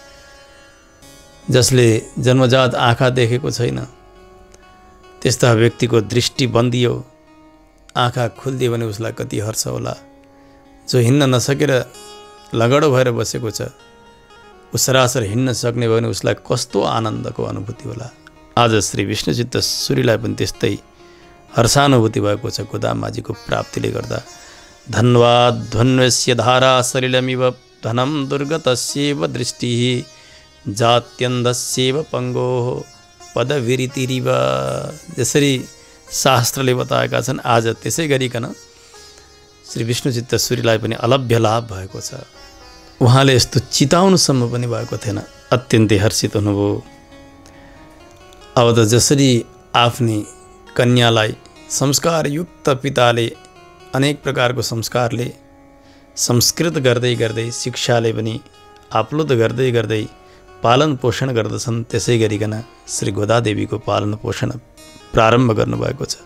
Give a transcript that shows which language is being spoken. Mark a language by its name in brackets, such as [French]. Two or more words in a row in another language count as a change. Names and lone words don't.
[Nepali] जसले जन्मजात आँखा देखेको छैन, त्यस्ता व्यक्तिको दृष्टि बन्दियो, आँखा खुल्दियो भने उसलाई कति हर्ष होला। जो हिँड्न नसकेर लगडो भएर बसेको छ, ऊ सरासर हिँड्न सक्ने भयो भने उसलाई कस्तो आनन्दको अनुभूति होला। आज श्री विष्णुचित्त सूरीलाई पनि त्यस्तै हर्षानुभूति भएको छ गोदामाजीको प्राप्तिले गर्दा। [Sanskrit] धन्वाद ध्वन्वस्य धारा सलिलमिव धनं दुर्गतस्येव दृष्टिः जात्यन्धस्येव पङ्गोः पदविरितिरिव। [Nepali] जसरी शास्त्रले बताएका छन्, आज त्यसै गरिकन श्री विष्णुचित्त सूरीलाई पनि अलभ्य लाभ भएको छ। उहाँले यस्तो चिताउनुसम्म पनि भएको थिएन, अत्यन्तै हर्षित हुनुभयो। अब त जसरी आफ्नी कन्यालाई संस्कारयुक्त पिताले अनेक प्रकारको संस्कारले संस्कृत गर्दै गर्दै, शिक्षाले पनि आप्लुत गर्दै गर्दै पालन पोषण गर्दछन्, त्यसै गरिकन श्री गोदादेवीको पालन पोषण प्रारम्भ गर्नुभएको छ।